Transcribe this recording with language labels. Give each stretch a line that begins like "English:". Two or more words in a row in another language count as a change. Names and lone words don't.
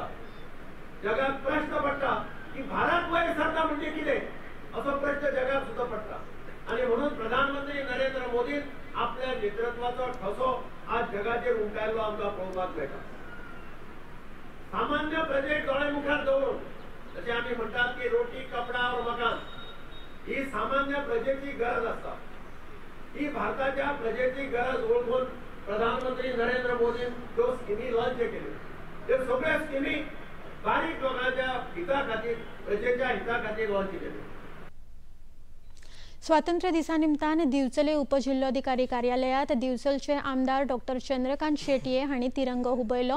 Konkani: जगाक प्रश्न पडटा की भारत वयर सरता म्हणजे कितें असो प्रश्न जगाक सुद्धा पडटा आणि म्हणून प्रधानमंत्री नरेंद्र मोदी आपल्या नेतृत्वाचो ठसो आज जगाचेर उमटायल्लो आमकां पळोवपाक मेळटा। सामान्य प्रजेक दोळे मुखार दवरून जशें आमी म्हणटात की
Hindi: रोटी कपडा और मकान
Konkani: ही सामान्य प्रजेची गरज असता। ही भारताच्या प्रजेची गरज ओळखून प्रधानमंत्री नरेंद्र मोदी ज्यो स्किमी लॉन्च केल्यो त्यो सगळ्यो स्किमी बारीक लोकांच्या हिता खातीर, प्रजेच्या हिता खातीर लॉन्च केल्यो। स्वातंत्र्य दिसा निमतान दिवचले उपजिल्लोधिकारी कार्यालयात दिवचलचे आमदार डॉक्टर चंद्रकांत शेटये हांणी तिरंगो हुबयलो।